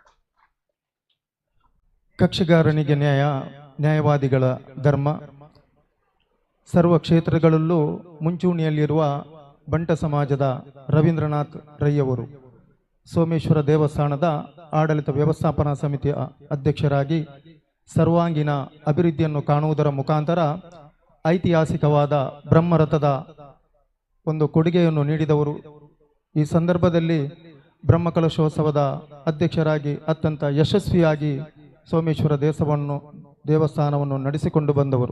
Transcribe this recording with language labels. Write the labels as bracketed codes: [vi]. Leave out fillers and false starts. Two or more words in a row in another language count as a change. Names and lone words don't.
[kn] ಕಕ್ಷಿಗಾರನಿಗೆ ನ್ಯಾಯವಾದಿಗಳ ಧರ್ಮ. ಸರ್ವ ಕ್ಷೇತ್ರಗಳಲ್ಲೂ ಮುಂಚೂಣಿಯಲ್ಲಿರುವ ಬಂಟ ಸಮಾಜದ ರವೀಂದ್ರನಾಥ್ ರೈಯವರು ಸೋಮೇಶ್ವರ ದೇವಸ್ಥಾನದ ಆಡಳಿತ ವ್ಯವಸ್ಥಾಪನಾ ಸಮಿತಿಯ ಅಧ್ಯಕ್ಷರಾಗಿ ಸರ್ವಾಂಗೀಣ ಅಭಿವೃದ್ಧಿಯನ್ನು ಕಾಣುವುದರ ಮುಖಾಂತರ ಐತಿಹಾಸಿಕವಾದ ಬ್ರಹ್ಮರಥದ ಒಂದು ಕೊಡುಗೆಯನ್ನು ನೀಡಿದವರು. ಈ ಸಂದರ್ಭದಲ್ಲಿ ಬ್ರಹ್ಮಕಲಶೋತ್ಸವದ ಅಧ್ಯಕ್ಷರಾಗಿ ಅತ್ಯಂತ ಯಶಸ್ವಿಯಾಗಿ ಸೋಮೇಶ್ವರ ದೇವಸ್ಥಾನವನ್ನು ನಡೆಸಿಕೊಂಡು ಬಂದವರು.